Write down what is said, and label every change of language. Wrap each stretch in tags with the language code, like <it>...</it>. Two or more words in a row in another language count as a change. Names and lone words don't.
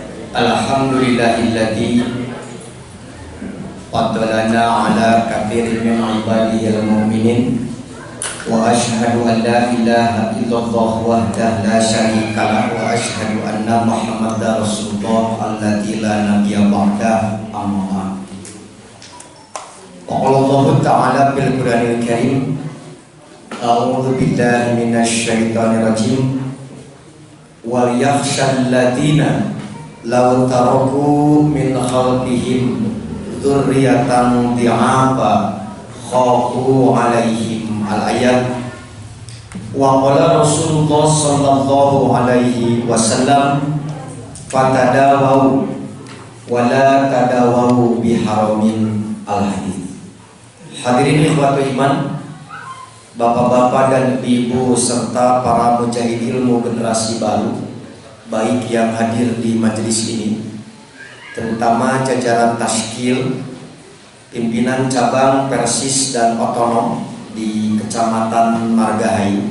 <ar>الحمد لله الذي فضلنا على كثير من عباده المؤمنين وأشهد أن لا إله إلا الله وحده لا شريك له وأشهد أن محمدا رسول الله الذي لا نبي بعده أما قال الله تعالى بالقرآن الكريم أعوذ بالله من الشيطان الرجيم وليخش الذين لو تركوا من خلفهم ذرية ضعافا خافوا عليهم الآية وقال رسول الله صلى الله عليه وسلم فتداووا ولا تداووا بحرام الحديث. حاضرين إخوة الإيمان,</ar> <id>bapak-bapak dan ibu serta para mujahid ilmu generasi baru, baik yang hadir di majelis ini, terutama jajaran Tashkil, pimpinan cabang Persis dan otonom di Kecamatan Margahayu.</id>